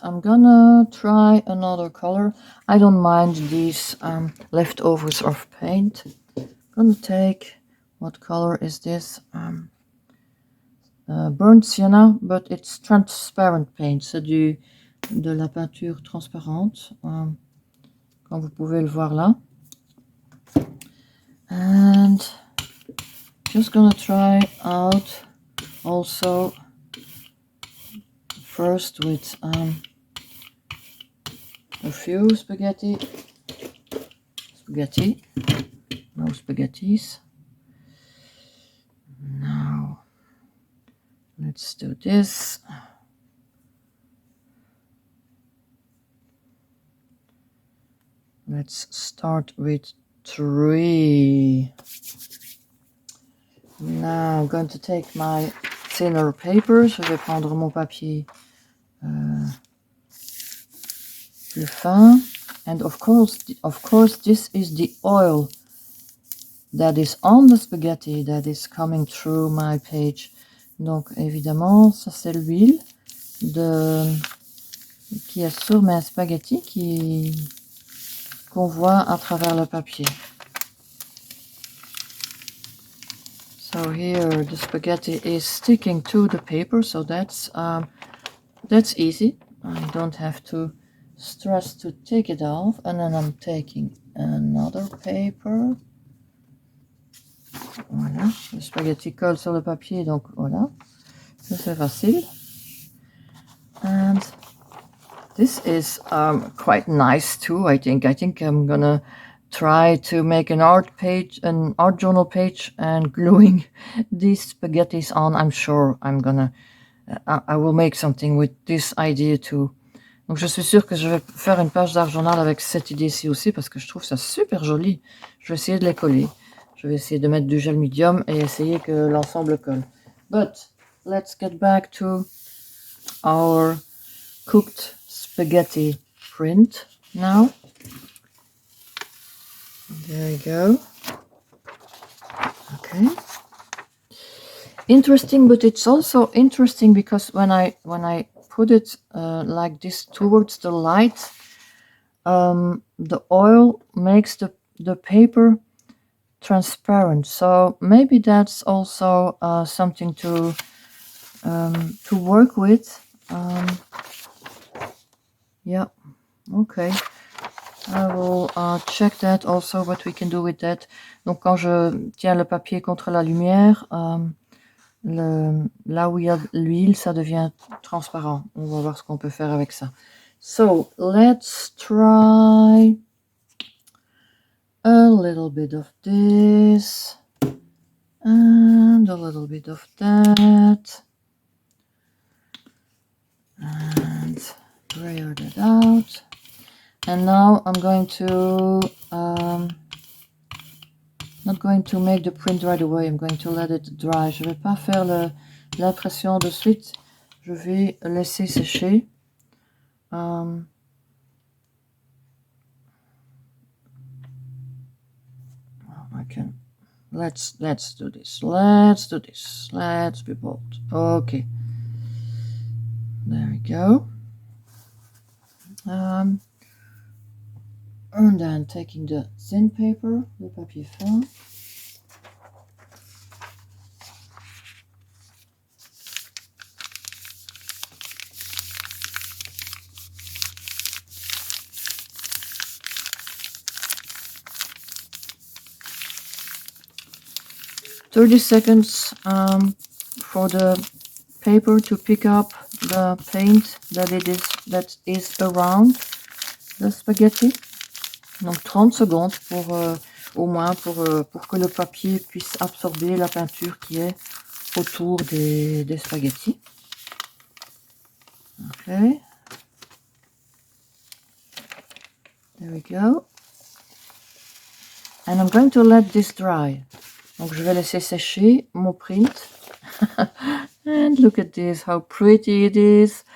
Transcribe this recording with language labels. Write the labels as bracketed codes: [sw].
[en] I'm gonna try another color. I don't mind these leftovers of paint. I'm gonna take, what color is this? Burnt sienna, but it's transparent paint. [fr] C'est de la peinture transparente, comme vous pouvez le voir là. [en] And just gonna try out also first with a few spaghetti, no spaghettis. Now let's do this. Let's start with 3. Now I'm going to take my thinner paper. [fr] Je vais prendre mon papier plus fin. [en] And of course, this is the oil that is on the spaghetti that is coming through my page. [fr] Donc évidemment, ça c'est l'huile qui est sur mes spaghettis qu'on voit à travers le papier. [en] So here the spaghetti is sticking to the paper, so that's easy. I don't have to stress to take it off. And then I'm taking another paper. [fr] Voilà, le spaghetti colle sur le papier, donc voilà, ça c'est facile. [en] And this is quite nice too. I think I'm gonna try to make an art journal page, and gluing these spaghettis on. I'm sure I will make something with this idea too. [fr] Donc je suis sûre que je vais faire une page d'art journal avec cette idée-ci aussi, parce que je trouve ça super joli. Je vais essayer de les coller. Je vais essayer de mettre du gel médium et essayer que l'ensemble colle. [en] But let's get back to our cooked spaghetti print now. There you go. Okay. Interesting, but it's also interesting because when I put it like this towards the light, the oil makes the paper transparent. So maybe that's also something to work with. Yeah. Okay. I will check that also, what we can do with that. [fr] Donc quand je tiens le papier contre la lumière, là où il y a l'huile, ça devient transparent. On va voir ce qu'on peut faire avec ça. [en] So let's try a little bit of this and a little bit of that, and layer that out. And now I'm going to not going to make the print right away. I'm going to let it dry. [fr] Je vais pas faire l'impression de suite. Je vais laisser sécher. [en] I can. Let's do this. Let's do this. Let's be bold. Okay. There we go. And then taking the thin paper, [fr] le papier fin. [en] $30 for the paper to pick up the paint that is around the spaghetti. [fr] Donc 30 secondes pour au moins pour que le papier puisse absorber la peinture qui est autour des spaghettis. [en] Okay. There we go. And I'm going to let this dry. [fr] Donc je vais laisser sécher mon print. [en] And look at this, how pretty it is.